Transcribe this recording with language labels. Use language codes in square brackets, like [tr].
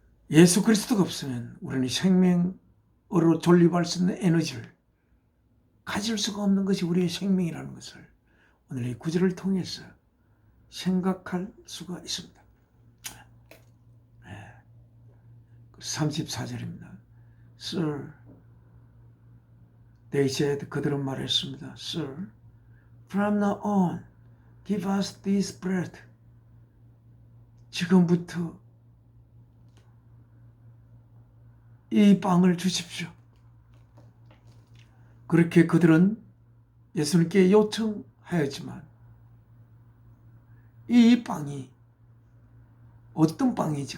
[ko] 예수 그리스도가 없으면 우리는 생명으로 존립할 수 있는 에너지를 가질 수가 없는 것이 우리의 생명이라는 것을 오늘 이 구절을 통해서 생각할 수가 있습니다. 34절입니다. [en] Sir, they said, [ko] 그들은 말했습니다. [en] Sir, from now on, give us this bread. [ko] 지금부터 이 빵을 주십시오. 그렇게 그들은 예수님께 요청하였지만 이 빵이 어떤 빵이지?